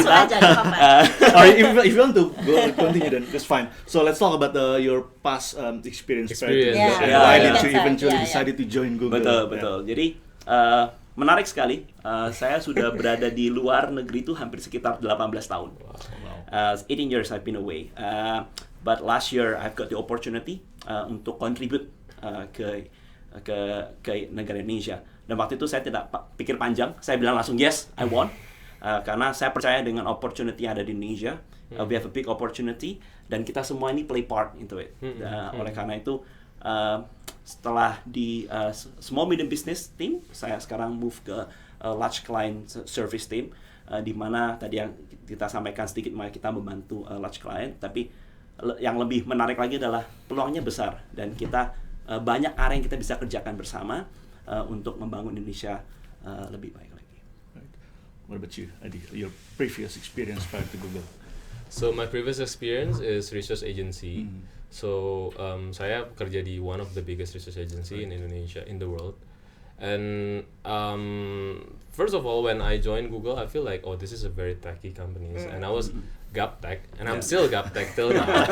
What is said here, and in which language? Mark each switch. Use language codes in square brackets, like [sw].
[en] Or if you want to go continue, then that's fine. So let's talk about your past experience. Why did you eventually decided to join Google? [id] Betul. Jadi menarik sekali. Saya sudah berada di luar negeri itu hampir sekitar 18 tahun. [en] 18 years I've been away. But last year I've got the opportunity [id] untuk [en] contribute [id] ke negara Indonesia. Dan waktu itu saya tidak pikir panjang, saya bilang langsung [en] yes, I want. [id] Karena saya percaya dengan opportunity yang ada di Indonesia. [en] We have a big opportunity [id] dan kita semua ini [en] play part into it. [id] Oleh karena itu setelah di small medium business team, saya sekarang move ke large client service team, di mana tadi yang kita sampaikan sedikit, kita membantu large client, tapi yang lebih menarik lagi adalah peluangnya besar dan kita banyak area yang kita bisa kerjakan bersama untuk membangun Indonesia lebih baik lagi. [en] Right. What about you, Adi? Your previous experience prior to Google? So my previous experience is research agency. So [id] saya kerja di [en] one of the biggest research agency in Indonesia, in the world. And first of all, when I joined Google, I feel like, oh, this is a very techy company, and I was GapTech, and I'm still GapTech till now.